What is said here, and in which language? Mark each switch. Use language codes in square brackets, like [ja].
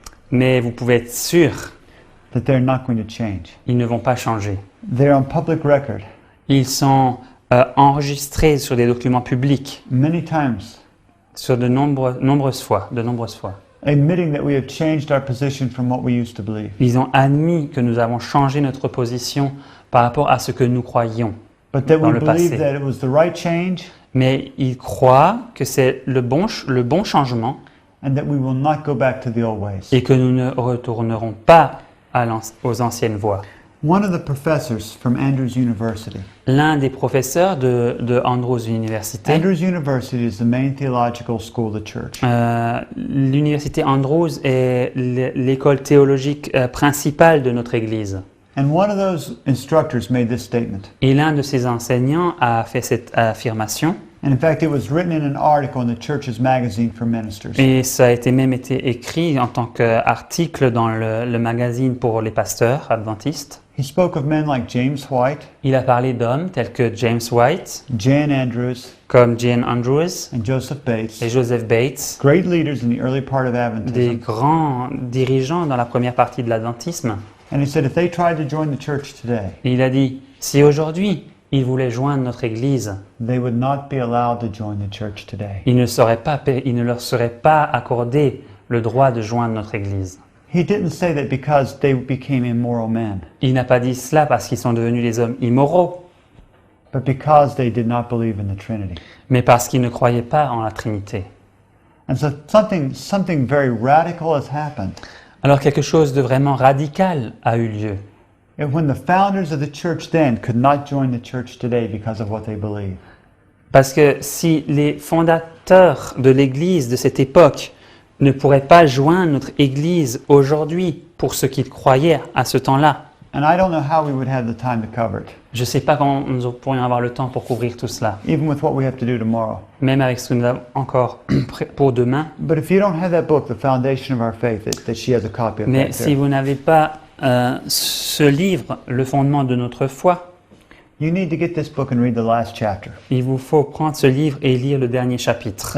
[fr] Mais vous pouvez être sûr, [en] that they're not going to change. [fr] ils ne vont pas changer. [en] They're on public record [fr] Ils sont enregistrés sur des documents publics, [en] many times, [fr] sur de nombreuses fois. [en] admitting that we have changed our position from what we used to believe. [fr] Ils ont admis que nous avons changé notre position par rapport à ce que nous croyions. [en] But that [fr] Dans [en] we [fr] le [en] believe [fr] passé. [en] that it was the right change [fr] Mais ils croient que c'est le bon changement [en] and that we will not go back to the old ways. [fr] et que nous ne retournerons pas aux anciennes voies. [en] One of the professors from Andrews University. [fr] L'un des professeurs de Andrews University, [en] Andrews University is the main theological school of the church. [fr] l'université Andrews est l'école théologique principale de notre Église. [en] And one of those instructors made this statement. [fr] Et l'un de ses enseignants a fait cette affirmation, [en] And in fact, it was written in an article in the church's magazine for ministers. [fr] et ça a été écrit en tant qu'article dans le magazine pour les pasteurs adventistes. [en] He spoke of men like James White, [fr] Il a parlé d'hommes tels que James White, [en] Jan Andrews, [fr] comme Jane Andrews [en] and Joseph Bates, [fr] et Joseph Bates, [en] great leaders in the early part of [fr] des [en] Adventism. [fr] grands dirigeants dans la première partie de l'adventisme. [en] And he said if they tried to join the church today, [fr] Et il a dit, si aujourd'hui ils voulaient joindre notre Église, [en] they would not be allowed to join the church today. [fr] il ne leur serait pas accordé le droit de joindre notre Église. [en] He didn't say that because they became immoral men, [fr] Il n'a pas dit cela parce qu'ils sont devenus des hommes immoraux, [en] but because they did not believe in the Trinity. [fr] mais parce qu'ils ne croyaient pas en la Trinité. [en] And so something very radical has happened. [fr] Alors quelque chose de vraiment radical a eu lieu. [en] And when the founders of the church then could not join the church today because of what they believe, [fr] Parce que si les fondateurs de l'Église de cette époque ne pourraient pas joindre notre Église aujourd'hui pour ce qu'ils croyaient à ce temps-là, [en] and I don't know how we would have the time to cover it, [fr] je ne sais pas quand nous pourrions avoir le temps pour couvrir tout cela, [en] even with what we have to do tomorrow. [fr] même avec ce que nous avons encore pour demain. [en] But if you don't have that book, The Foundation of Our Faith, that she has a copy of [fr] Mais [en] that [fr] si [en] there, [fr] vous n'avez pas ce livre, Le fondement de notre foi, [en] you need to get this book and read the last chapter. [fr] il vous faut prendre ce livre et lire le dernier chapitre,